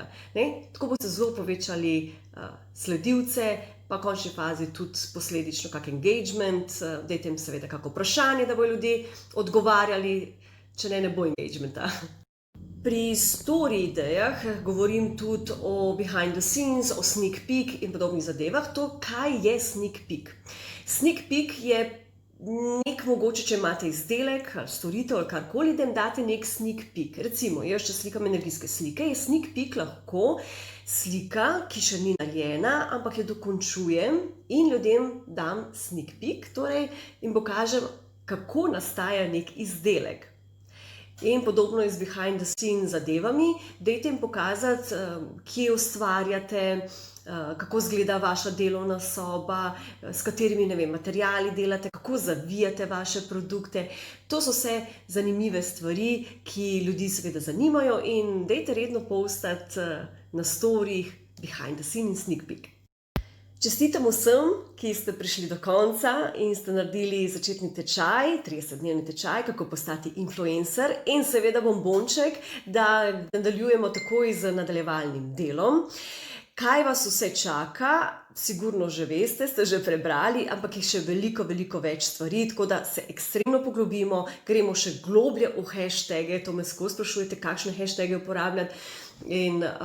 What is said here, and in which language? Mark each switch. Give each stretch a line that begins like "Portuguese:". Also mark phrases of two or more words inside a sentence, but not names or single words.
Slovenian: Tako boste zelo povečali sledilce, pa v končni fazi tudi posledično kak engagement. Dajte jim seveda kako vprašanje, da bodo ljudje odgovarjali, če ne bo engagementa. Pri story idejah govorim tudi o
English: behind the scenes,
Slovenian: o
English: sneak peek
Slovenian: in podobnih zadevah. To, kaj je
English: sneak peek? Sneak peek
Slovenian: je nek mogoče, če imate izdelek ali storitev ali karkoli, da jim date nek
English: sneak peek.
Slovenian: Recimo, jaz če slikam energijske slike, je
English: sneak peek
Slovenian: lahko slika, ki še ni narejena, ampak jo dokončujem in ljudem dam
English: sneak peek,
Slovenian: torej jim pokažem, kako nastaja nek izdelek. In podobno je z
English: behind the scenes
Slovenian: zadevami, dajte jim pokazati, kje ustvarjate, kako izgleda vaša delovna soba, s katerimi, ne vem, materiali delate, kako zavijate vaše produkte. To so vse zanimive stvari, ki ljudi seveda zanimajo in dajte redno postati na storyjih
English: behind the scenes
Slovenian: in
English: sneak peek.
Slovenian: Čestitam vsem, ki ste prišli do konca in ste naredili začetni tečaj, 30-dnevni tečaj, kako postati influencer in seveda bombonček, da nadaljujemo takoj z nadaljevalnim delom. Kaj vas vse čaka, sigurno že veste, ste že prebrali, ampak je še veliko, veliko več stvari, tako da se ekstremno poglobimo, gremo še globlje v hashtage, to me skozi sprašujete, kakšne hashtage uporabljati in